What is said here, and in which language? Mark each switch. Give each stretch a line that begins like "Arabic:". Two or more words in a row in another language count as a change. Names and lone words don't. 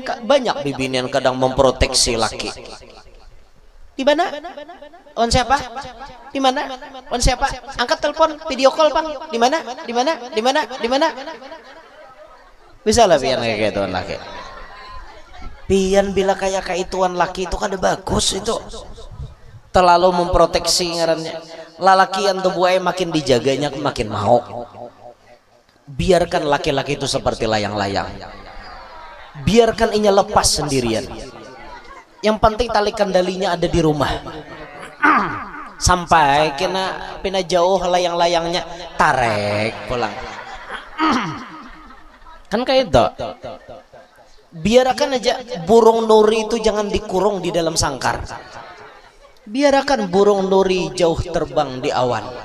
Banjar: banyak bibinian kadang memproteksi laki di mana on siapa di mana on siapa angkat telepon video call bang di mana bisa lah pian kayak gitu laki pian bila kayak ituan laki itu kan bagus itu terlalu memproteksi ngarannya lalaki yang tubuhnya makin dijaganya makin mau biarkan laki-laki itu seperti layang-layang biarkan inya lepas sendirian yang penting tali kendalinya ada di rumah
Indonesian: sampai pina jauh layang-layangnya tarik pulang kan kayak itu biarkan aja burung nuri itu jangan dikurung di dalam sangkar biarkan burung nuri jauh terbang di awan